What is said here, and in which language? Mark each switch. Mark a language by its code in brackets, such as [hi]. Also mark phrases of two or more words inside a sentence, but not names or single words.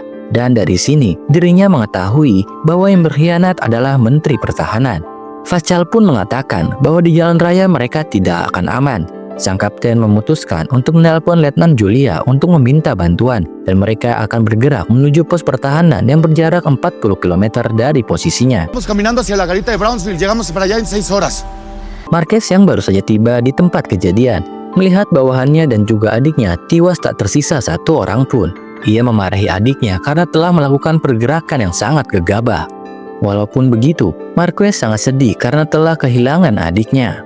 [id] Dan dari sini, dirinya mengetahui bahwa yang berkhianat adalah Menteri Pertahanan. Facal pun mengatakan bahwa di jalan raya mereka tidak akan aman. Sang kapten memutuskan untuk menelpon Letnan Julia untuk meminta bantuan, dan mereka akan bergerak menuju pos pertahanan yang berjarak 40 km dari posisinya. [es] Vamos caminando hacia la garita de Brownsville. Llegamos para allá en 6 horas. [id] Marquez yang baru saja tiba di tempat kejadian, melihat bawahannya dan juga adiknya tewas tak tersisa satu orang pun. Ia memarahi adiknya karena telah melakukan pergerakan yang sangat gegabah. Walaupun begitu, Marquez sangat sedih karena telah kehilangan adiknya.